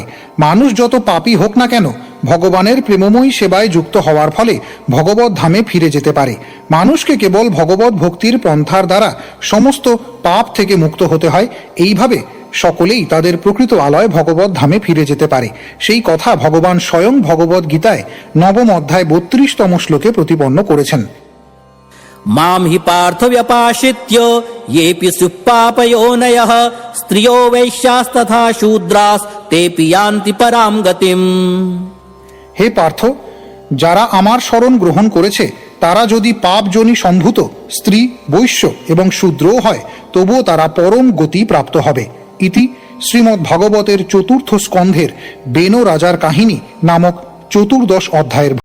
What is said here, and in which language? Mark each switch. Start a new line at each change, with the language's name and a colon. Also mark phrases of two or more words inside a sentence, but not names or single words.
Bangla: মানুষ যত পাপী হোক না কেন, ভগবানের প্রেমময়ী সেবায় যুক্ত হওয়ার ফলে ভগবত ধামে ফিরে যেতে পারে। মানুষকে কেবল ভগবত ভক্তির পন্থার দ্বারা সমস্ত পাপ থেকে মুক্ত হতে হয়। এইভাবে সকলেই তাদের প্রকৃত আলয় ভগবত ধামে ফিরে যেতে পারে। সেই কথা ভগবান স্বয়ং ভগবত গীতায় 9 অধ্যায় 32তম শ্লোকে প্রতিপন্ন করেছেন।
Sanskrit: मां हि पार्थ व्यपाश्रित्य येऽपि सुपापयोनयः स्त्रियो वैश्यास्तथा शूद्रास् तेऽपि यान्ति परां गतिम्।
Bangla: হে পার্থ, যারা আমার শরণ গ্রহণ করেছে তারা যদি পাপজনী সম্ভূত স্ত্রী, বৈশ্য এবং শূদ্রও হয়, তবুও তারা পরম গতি প্রাপ্ত হবে। ইতি শ্রীমদ্ ভাগবতের 4th স্কন্ধের বেন রাজার কাহিনী নামক 14 অধ্যায়ের